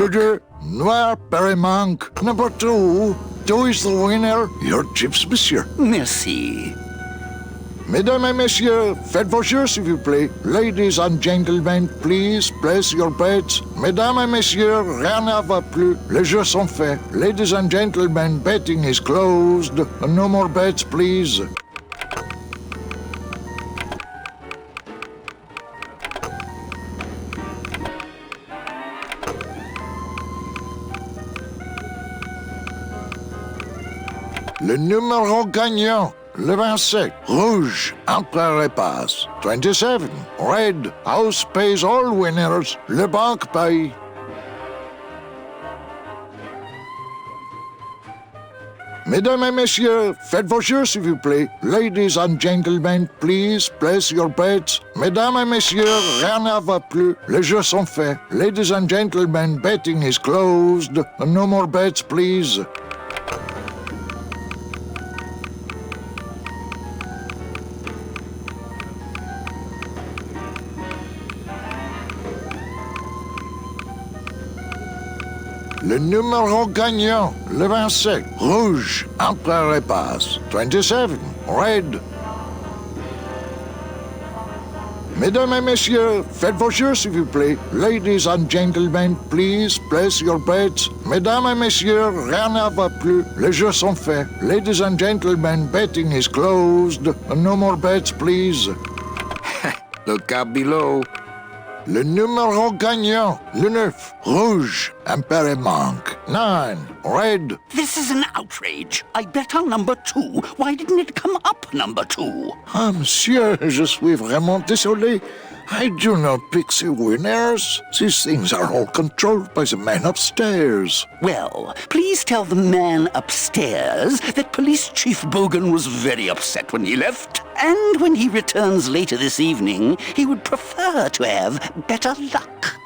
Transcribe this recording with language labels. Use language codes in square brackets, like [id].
[fr] Le deux, Noir Perrimanque. [en] Number 2. 2 is the winner. Your chips, monsieur. [fr] Merci. Mesdames et messieurs, faites vos jeux s'il vous plaît. [en] Ladies and gentlemen, please place your bets. [fr] Mesdames et messieurs, rien ne va plus. Les jeux sont faits. [en] Ladies and gentlemen, betting is closed. No more bets, please. [fr] Le numéro gagnant, le 27, rouge, Empereur et passe. [en] 27, red, house pays all winners, [fr] le banque paye. Mesdames et messieurs, faites vos jeux s'il vous plaît. [en] Ladies and gentlemen, please place your bets. [fr] Mesdames et messieurs, rien ne va plus. Les jeux sont faits. [en] Ladies and gentlemen, betting is closed. No more bets, please. [fr] Le numéro gagnant, le 27, rouge, Empereur et passe. [en] 27, red. [fr] Mesdames et messieurs, faites vos jeux s'il vous plaît. [en] Ladies and gentlemen, please place your bets. [fr] Mesdames et messieurs, rien ne va plus. Les jeux sont faits. [en] Ladies and gentlemen, betting is closed. No more bets, please. Look out below. [fr] Le numéro gagnant, le 9, rouge, Empereur manque. [en] 9, red. This is an outrage. I bet on number 2. Why didn't it come up number 2? [fr] Ah, monsieur, je suis vraiment désolé. [en] I do not pick the winners. These things are all controlled by the man upstairs. Well, please tell the man upstairs that Police Chief Bogan was very upset when he left. And when he returns later this evening, he would prefer to have better luck.